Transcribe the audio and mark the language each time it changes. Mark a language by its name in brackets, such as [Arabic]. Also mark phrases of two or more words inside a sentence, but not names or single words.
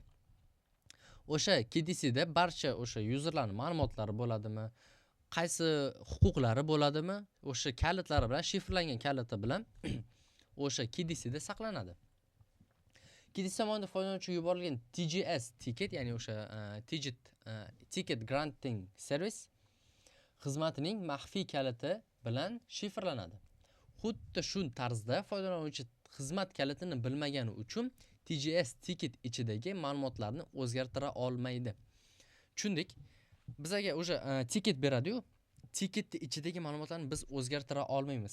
[Uzbek] O'sha KDCda barcha o'sha userlarning ma'lumotlari bo'ladimi, qaysi huquqlari bo'ladimi, o'sha kalitlari bilan shifrlangan kaliti bilan o'sha KDCda saqlanadi. KDC tomonidan foydalanuvchiga yuborilgan TGS ticket, ya'ni o'sha [English] ticket granting service [Uzbek] xizmatining maxfiy kaliti bilan shifrlanadi. Xuddi shu tarzda foydalanuvchi xizmat kalitini bilmagani uchun TGS ticket ichidagi ma'lumotlarni o'zgartira olmaydi. Tushundik? Bizga o'sha ticket beradi-yu, ticket ichidagi ma'lumotlarni biz o'zgartira olmaymiz.